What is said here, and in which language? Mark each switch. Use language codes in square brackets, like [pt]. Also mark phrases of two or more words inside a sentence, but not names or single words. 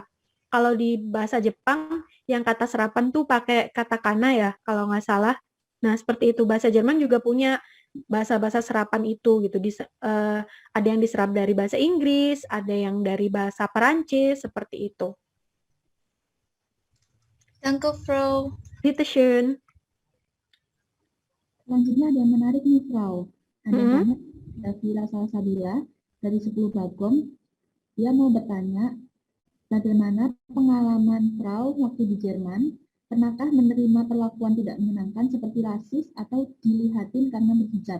[id] Kalau di bahasa Jepang yang kata serapan tuh pakai katakana ya, kalau nggak salah. Nah, seperti itu. Bahasa Jerman juga punya bahasa-bahasa serapan itu gitu. Ada yang diserap dari bahasa Inggris, ada yang dari bahasa Perancis, seperti itu. [de] Danke, Frau. Bitte schön. [id] Selanjutnya ada yang menarik nih, Frau. Ada banyak Davila Salsabila dari 10 Bagong. Dia mau bertanya, bagaimana pengalaman Frau waktu di Jerman? Pernahkah menerima perlakuan tidak menyenangkan seperti rasis atau dilihatin karena berhijab?